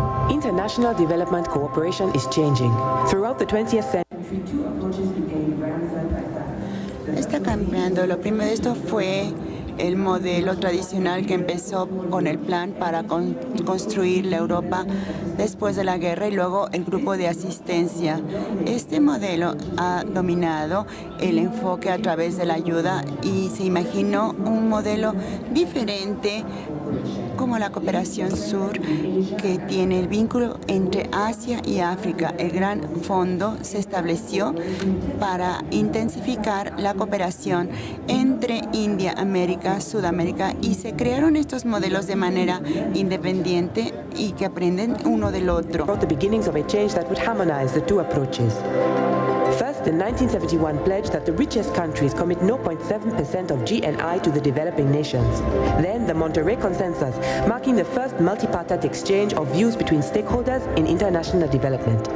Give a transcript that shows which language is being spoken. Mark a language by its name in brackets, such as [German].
[English] international development cooperation is changing. Throughout the 20th century, two approaches became rampant. [Spanish] Está cambiando. Lo primero de esto fue el modelo tradicional que empezó con el plan para construir la Europa después de la guerra y luego el grupo de asistencia. Este modelo ha dominado el enfoque a través de la ayuda y se imaginó un modelo diferente como la cooperación sur que tiene el vínculo entre Asia y África. El Gran Fondo se estableció para intensificar la cooperación entre India, América, Sudamérica y se crearon estos modelos de manera independiente y que aprenden uno del otro. [English] The beginnings of a change that would harmonize the two approaches. First, the 1971 pledge that the richest countries commit 0.7% of GNI to the developing nations. Then, the Monterrey Consensus, marking the first multipartite exchange of views between stakeholders in international development.